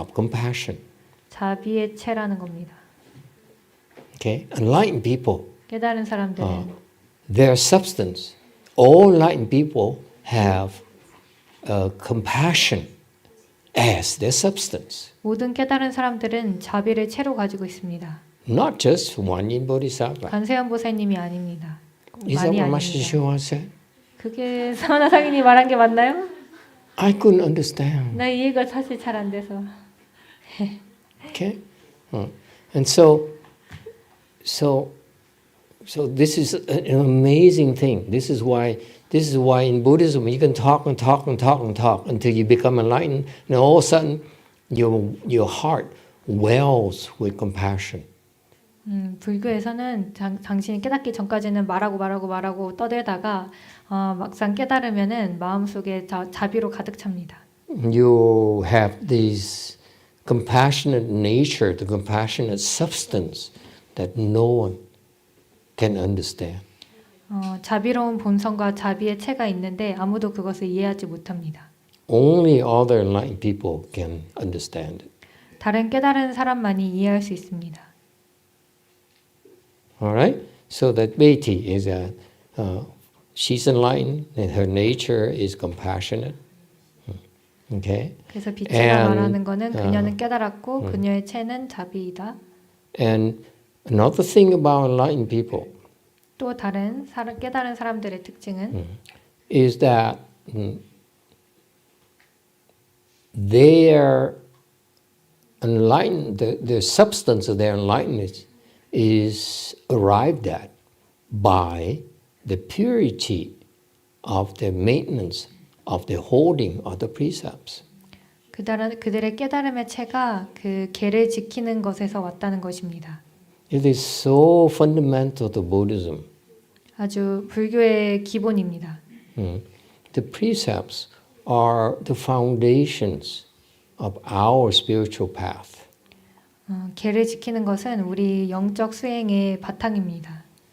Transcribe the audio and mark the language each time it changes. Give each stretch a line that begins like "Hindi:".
English: of compassion.
Korean: 자비의 체라는 겁니다.
English: Okay, enlightened people,
Korean: 깨달은 사람들은
English: their substance. All enlightened people have compassion as their substance.
Korean: 모든 깨달은 사람들은 자비를 체로 가지고 있습니다.
English: Not just GuanYin Bodhisattva.
Korean: 관세음 보살님이 아닙니다.
English: Is that
Korean: 많이
English: what
Korean: 아닙니다.
English: Master Shua said?
Korean: 그게 사마나 상인이 말한 게 맞나요?
English: I couldn't understand.
Korean: 나 이해가 사실 잘 안 돼서.
English: Okay, and so So this is an amazing thing. This is why in Buddhism you can talk and talk and talk and talk until you become enlightened, and all of a sudden your heart wells with compassion.
Korean: 불교에서는 당신이 깨닫기 전까지는 말하고 떠들다가 막상 깨달으면은 마음속에 자비로 가득 찹니다.
English: You have this compassionate nature, the compassionate substance that no one can understand.
Korean: 자비로운 본성과 자비의 체가 있는데 아무도 그것을 이해하지 못합니다.
English: Only other enlightened people can understand it.
Korean: 다른 깨달은 사람만이 이해할 수 있습니다.
English: All right? So that Beti is that she's enlightened and her nature is compassionate. Okay?
Korean: 그래서 비치가 말하는 거는 그녀는 깨달았고 그녀의 체는 자비이다.
English: And another thing about enlightened people
Korean: 또 다른 깨달은 사람들의 특징은
English: is that their enlightened, the substance of their enlightenment is arrived at by the purity of the maintenance of the holding of the precepts.
Korean: 그들의 깨달음의 체가 그 계를 지키는 것에서 왔다는 것입니다.
English: It is so fundamental to Buddhism.
Korean: 아주 불교의 기본입니다.
English: The precepts are the foundations of our spiritual path.
Korean: 계를 지키는 것은 우리 영적 수행의 바탕입니다.